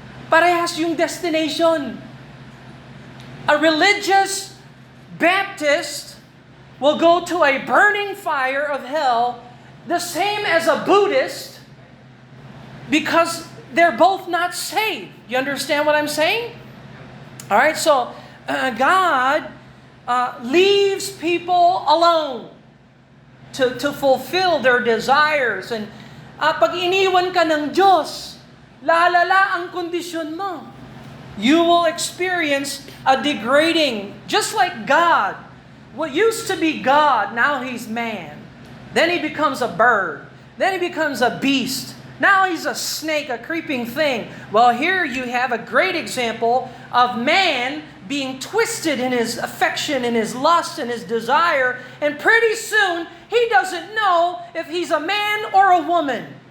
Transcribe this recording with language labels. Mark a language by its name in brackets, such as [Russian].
[Filipino] Parehas yung [English] destination. A religious Baptist will go to a burning fire of hell, the same as a Buddhist, because they're both not saved. You understand what I'm saying? All right, so God leaves people alone to fulfill their desires. [Filipino] And pag iniwan ka ng Diyos, lalala ang kondisyon mo. [English] You will experience a degrading, just like God. What used to be God, now He's man. Then He becomes a bird. Then He becomes a beast. Now He's a snake, a creeping thing. Well, here you have a great example of man being twisted in his affection, in his lust, in his desire, and pretty soon he doesn't know if he's a man or a woman.